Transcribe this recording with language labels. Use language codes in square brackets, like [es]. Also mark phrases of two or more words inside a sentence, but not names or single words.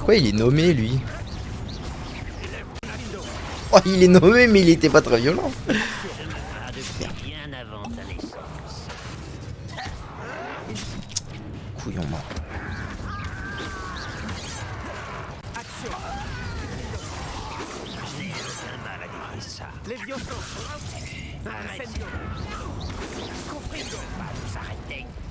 [fr] Pourquoi il est nommé lui? Oh, il est nommé mais il était pas très violent. Bien avant ta naissance. Couillon mort. J'ai aucun mal à dire ça. Levioso. Incendio. Confringo. Va vous arrêter.